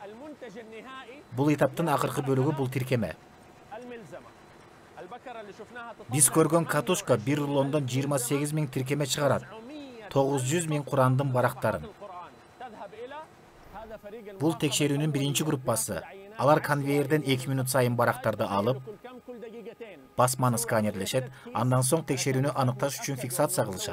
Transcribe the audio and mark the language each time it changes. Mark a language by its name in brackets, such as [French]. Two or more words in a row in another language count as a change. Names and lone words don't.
[Arabic] المنتج النهائي [Kyrgyz] Бул этаптын акыркы бөлүгү бул тиркеме. [Arabic] الملزمة. البكرة اللي شفناها [Kyrgyz] Биз көргөн катушка бир рулондон 28 000 тиркеме чыгарат. 900 000 Курандын барактарын. Бул текшерүүнүн биринчи группасы. Алар конвейерден 2 минут сайын барактарды алып, басманы сканерлешет, андан соң текшерүүнү аныкташ үчүн фиксация кылышат.